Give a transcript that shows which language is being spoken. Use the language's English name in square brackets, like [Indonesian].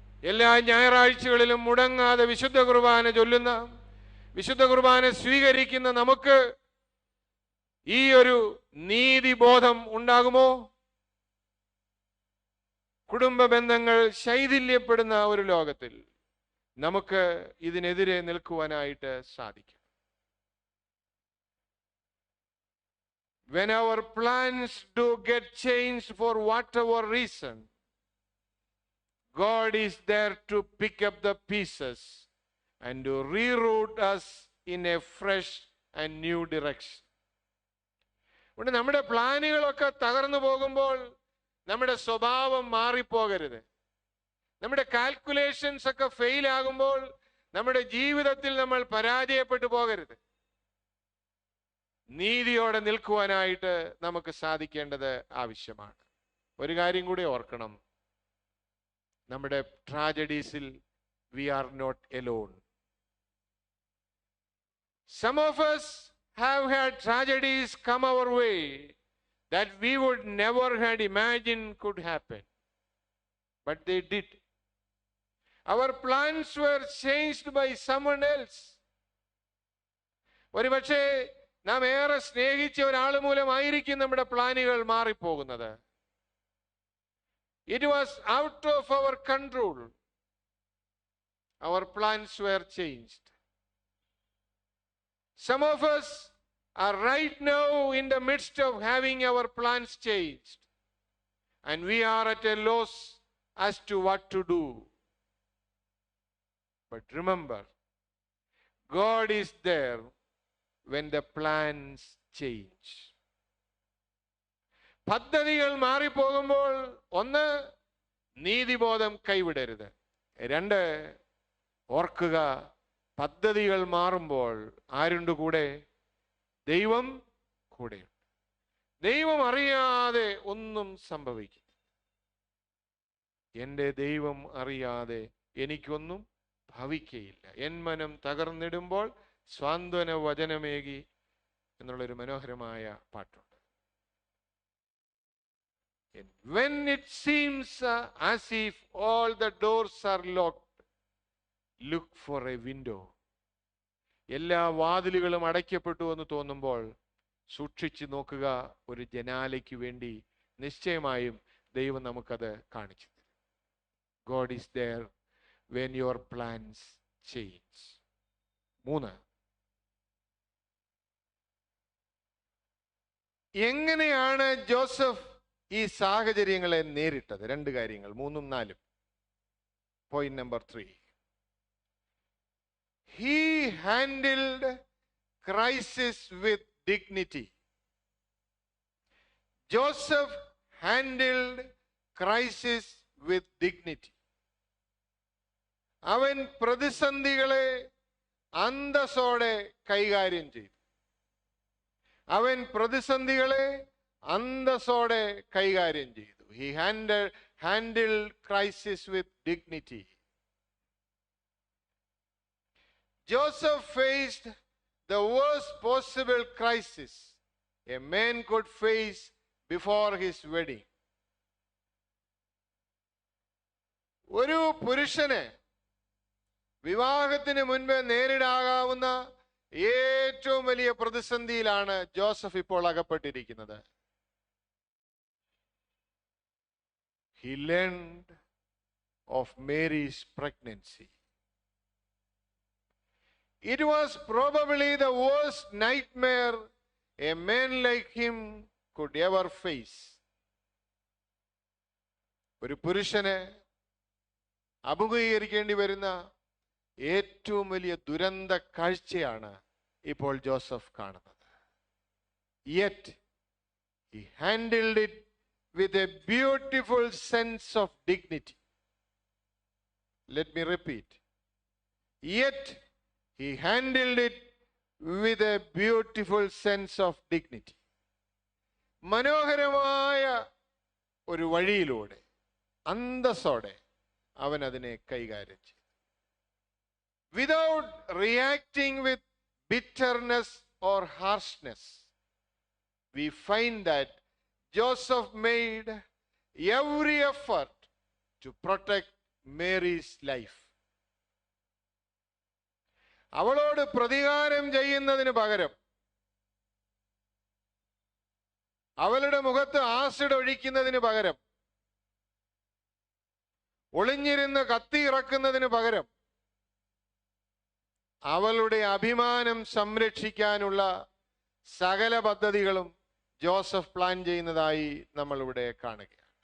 [Malayalam] എല്ലാ ഞായറാഴ്ചകളിലും മുടങ്ങാതെ വിശുദ്ധ കുർബാന ചൊല്ലുന്ന, വിശുദ്ധ കുർബാന സ്വീകരിക്കുന്ന നമുക്ക് ഈ ഒരു നീതിബോധം ഉണ്ടാകുമോ? കുടുംബ ബന്ധങ്ങൾ ശൈഥില്യപ്പെടുന്ന ഒരു ലോകത്തിൽ നമുക്ക് ഇതിനെതിരെ നിൽക്കുവാനായിട്ട് സാധിക്കും. [English] When our plans do get changed for whatever reason, God is there to pick up the pieces and to reroute us in a fresh and new direction. [Malayalam] അതുകൊണ്ട് നമ്മുടെ പ്ലാനുകളൊക്കെ തകർന്നു പോകുമ്പോൾ നമ്മുടെ സ്വഭാവം മാറിപ്പോകരുത്. നമ്മുടെ കാൽക്കുലേഷൻസ് ഒക്കെ ഫെയിൽ ആകുമ്പോൾ നമ്മുടെ ജീവിതത്തിൽ നമ്മൾ പരാജയപ്പെട്ടു പോകരുത്. നീതിയോടെ നിൽക്കുവാനായിട്ട് നമുക്ക് സാധിക്കേണ്ടത് ആവശ്യമാണ്. ഒരു കാര്യം കൂടി ഓർക്കണം, നമ്മുടെ ട്രാജഡീസിൽ [English] we are not alone. Some of us have had tragedies come our way that we would never had imagined could happen, but they did. Our plans were changed by someone else. [Malayalam] ഒരുപക്ഷെ നാം ഏറെ സ്നേഹിച്ച ഒരാൾ മൂലമായിരിക്കും നമ്മുടെ പ്ലാനുകൾ മാറിപ്പോകുന്നത്. [English] It was out of our control. Our plans were changed. Some of us are right now in the midst of having our plans changed, and we are at a loss as to what to do. But remember, God is there when the plans change. [Malayalam] പദ്ധതികൾ മാറിപ്പോകുമ്പോൾ ഒന്ന്, നീതിബോധം കൈവിടരുത്. രണ്ട്, ഓർക്കുക, പദ്ധതികൾ മാറുമ്പോൾ ആരുണ്ട് കൂടെ? ദൈവം കൂടെയുണ്ട്. ദൈവം അറിയാതെ ഒന്നും സംഭവിക്കും. എൻ്റെ ദൈവം അറിയാതെ എനിക്കൊന്നും ഭവിക്കയില്ല. എൻ മനം തകർന്നിടുമ്പോൾ സ്വാന്തന വചനമേകി എന്നുള്ളൊരു മനോഹരമായ പാട്ടുണ്ട്. [English] When it seems as if all the doors are locked, look for a window. [Malayalam] എല്ലാ വാതിലുകളും അടയ്ക്കപ്പെട്ടു എന്ന് തോന്നുമ്പോൾ സൂക്ഷിച്ചു നോക്കുക, ഒരു ജനാലയ്ക്ക് വേണ്ടി നിശ്ചയമായും ദൈവം നമുക്കത് കാണിച്ചു തരും. [English] God is there when your plans change. [Malayalam] 3, എങ്ങനെയാണ് ജോസഫ് ഈ സാഹചര്യങ്ങളെ നേരിട്ടത്? 2 കാര്യങ്ങൾ, 3ഉം 4ഉം. [English] Point number 3, he handled crisis with dignity. Joseph handled crisis with dignity. [Malayalam] അവൻ പ്രതിസന്ധികളെ അന്തസ്സോടെ കൈകാര്യം ചെയ്തു. അവൻ പ്രതിസന്ധികളെ അന്തസ്സോടെ കൈകാര്യം ചെയ്തു. [English] He handled crisis with dignity. Joseph faced the worst possible crisis a man could face before his wedding. [Malayalam] ഒരു പുരുഷന് വിവാഹത്തിന് മുൻപ് നേരിടാവുന്ന ഏറ്റവും വലിയ പ്രതിസന്ധിയിലാണ് ജോസഫ് ഇപ്പോൾ അകപ്പെട്ടിരിക്കുന്നത്. [English] He learned of Mary's pregnancy. It was probably the worst nightmare a man like him could ever face. [Malayalam] ഒരു പുരുഷന് അഭിമുഖീകരിക്കേണ്ടി വരുന്ന ഏറ്റവും വലിയ ദുരന്ത കാഴ്ചയാണ് ഇപ്പോൾ ജോസഫ് കാണുന്നത്. [English] Yet he handled it with a beautiful sense of dignity. Let me repeat. Yet he handled it with a beautiful sense of dignity. [Malayalam] മനോഹരമായ ഒരു വഴിയിലൂടെ അന്തസ്സോടെ അവൻ അതിനെ കൈകാര്യം ചെയ്തു. [English] Without reacting with bitterness or harshness, we find that Joseph made every effort to protect Mary's life. [Malayalam] അവളോട് പ്രതികാരം ചെയ്യുന്നതിന് പകരം, അവളുടെ മുഖത്ത് ആസിഡ് ഒഴിക്കുന്നതിന് പകരം, ഒളിഞ്ഞിരുന്ന് കത്തി ഇറക്കുന്നതിന് പകരം, അവളുടെ അഭിമാനം സംരക്ഷിക്കാനുള്ള സകല പദ്ധതികളും ജോസഫ് പ്ലാൻ ചെയ്യുന്നതായി നമ്മൾ ഇവിടെ കാണുകയാണ്.